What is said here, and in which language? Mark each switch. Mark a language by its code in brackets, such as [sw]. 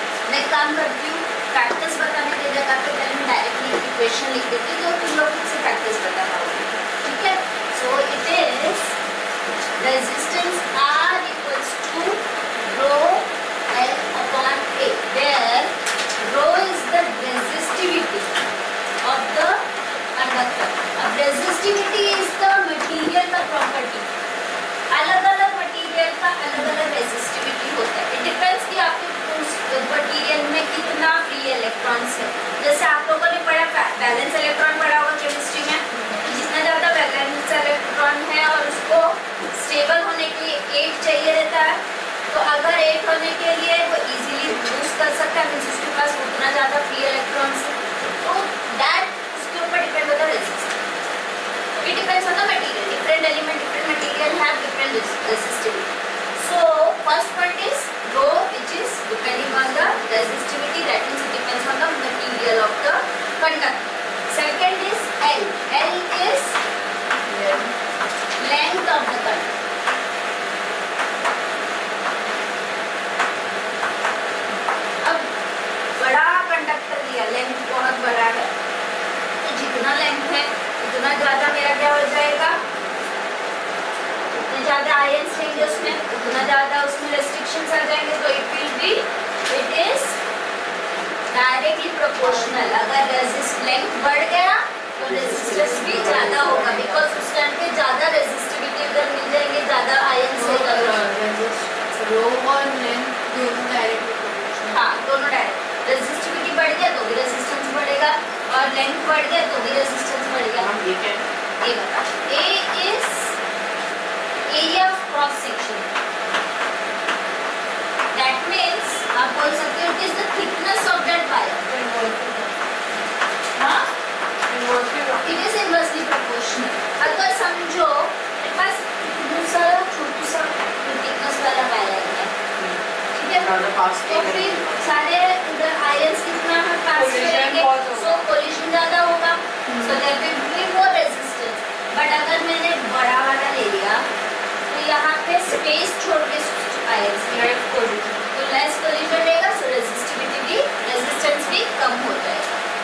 [hi] मैं काम करती हूँ फैक्टर्स बताने की जगह पे पहले मैं डायरेक्टली इक्वेशन लिख देती हूँ तो तुम लोग खुद से फैक्टर्स बताना होगा. ठीक है? [en] So it is resistance R equals to rho L upon A, where rho is the resistivity of the conductor. अब resistivity is the material का property. [hi] अलग अलग मटेरियल का अलग अलग रेजिस्टिविटी होता है. इट डिपेंड्स कि आपके उस मटेरियल में कितना फ्री इलेक्ट्रॉन्स है. जैसे आप लोगों ने पढ़ा बैलेंस इलेक्ट्रॉन पढ़ा होगा केमिस्ट्री में, तो जितना ज़्यादा बैलेंस इलेक्ट्रॉन है और उसको स्टेबल होने के लिए 8 चाहिए रहता है, तो अगर 8 होने के लिए वो इजीली यूज कर सकता है, मीन्स उसके पास उतना ज़्यादा फ्री इलेक्ट्रॉन्स है, तो दैट उसके ऊपर डिपेंड होता है resistance. [en] It depends on the material. Different element, different material have different resistivity. So first point is rho, which is depending on the resistivity. That means it depends on the material of the conductor. Second is L. L is length of the conductor. [hi] अब बड़ा conductor लिया, length बहुत बड़ा है, तो जितना length है उतना ज़्यादा मेरा क्या हो जाएगा, उतने ज़्यादा आयंस रहेंगे उसमें, उतना ज़्यादा उसमें रेस्ट्रिक्शंस आ जाएंगे. [en] तो it will be, it is directly proportional. [hi] अगर रेजिस्ट लेंथ बढ़ गया तो रेजिस्टेंस भी ज़्यादा होगा, बिकॉज उस टाइम पे ज़्यादा रेजिस्टिविटी उधर मिल जाएंगे, ज़्यादा आयंस होगा. रो और लेंथ दोनों डायरेक्टली प्रोपोर्शनल. हाँ, दोनों डायरेक्ट. रेजिस्टिविटी बढ़ गया तो भी रेजिस्टेंस बढ़ेगा, और लेंथ बढ़ गया तो भी रेजिस्टेंस बढ़ेगा. ये बता. [en] A is area of cross section. That means [hi] आप बोल सकते हो [en] it is the thickness of that wire. [hi] हाँ? [en] It is inversely proportional. [hi] अगर समझो मेरे पास दूसरा छोटा सा thickness वाला वायर है, ठीक है? तो फिर सारे इधर आयंस कितना है पास करेंगे, सो कोलिशन ज़्यादा होगा, [en] So there will be more resistance. [hi] But अगर मैंने बड़ा वाला ले लिया तो यहाँ पे स्पेस छोड़ के आयंस तो लेस कोलिशन रहेगा, सो रेजिस्टिविटी भी, रेजिस्टेंस भी कम हो जाएगा.